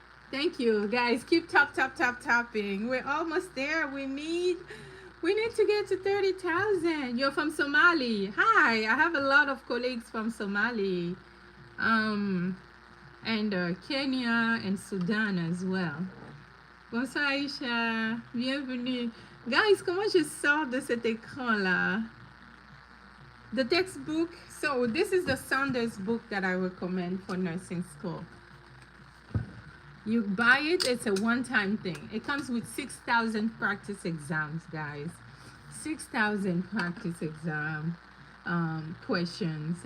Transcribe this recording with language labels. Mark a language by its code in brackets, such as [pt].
[en] Thank you, guys. Keep tapping. We're almost there. We need to get to 30,000. You're from Somali. Hi, I have a lot of colleagues from Somali, and Kenya and Sudan as well. [fr] Bonsoir Aïcha, bienvenue. Guys, comment je sors de cet écran là? [en] The textbook. So this is the Saunders book that I recommend for nursing school. You buy it, it's a one-time thing. It comes with 6,000 practice exams, guys. 6,000 practice exam questions.